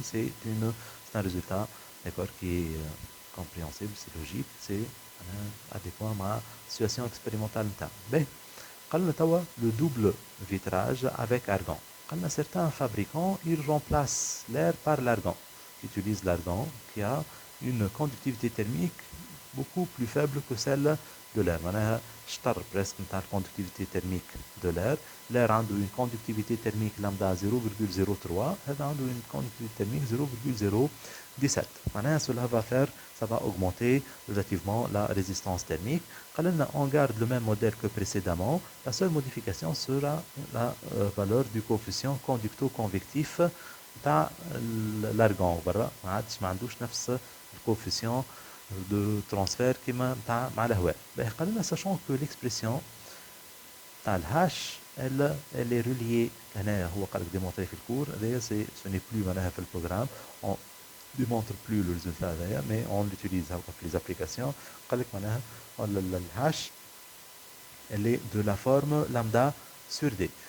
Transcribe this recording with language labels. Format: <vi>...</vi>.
<fr>C'est un résultat d'accord qui est compréhensible, c'est logique, c'est adéquat مع situation expérimentale نتاعنا.</fr> <ar>باهي قالنا توا</ar> <fr>le double vitrage avec argan. قالنا certains fabricants ils remplacent l'air par l'argan. Ils utilisent l'argan qui a une conductivité thermique beaucoup plus faible que celle de l'air.</fr> <ar>معناها شطر presque نتاع الكوندكتيفيتي تيرميك</ar> <fr>de l'air. L'air عنده une conductivité thermique lambda 0,03,</fr> <ar>هذا عنده</ar> <fr>une conductivité thermique 0,017. معناها cela va faire, ça va augmenter relativement la résistance thermique. قالنا on garde le même modèle que précédemment. La seule modification sera la valeur du coefficient conducto-convectif</fr> <ar>تاع l'argan برا. ما عادش ما عندوش نفس الكوفيسيون</ar> <fr>de transfert</fr> <ar>كيما تاع مع الهواء. قال لنا</ar> <fr>sachant que l'expression</fr> <ar>تاع الهاش</ar> <fr>elle est reliée</fr> <ar>هنا هو قال لك</ar> <fr>démontré</fr> <ar>في الكور هذايا</ar> <fr>ce n'est plus</fr> <ar>معناها في البروغرام</ar> <fr>on démontre plus le résultat هذايا mais on l'utilise</fr> <ar>هكا في</ar> <fr>les applications.</fr> <ar>قال لك معناها الهاش</ar> <fr>elle est de la forme lambda sur d.</fr>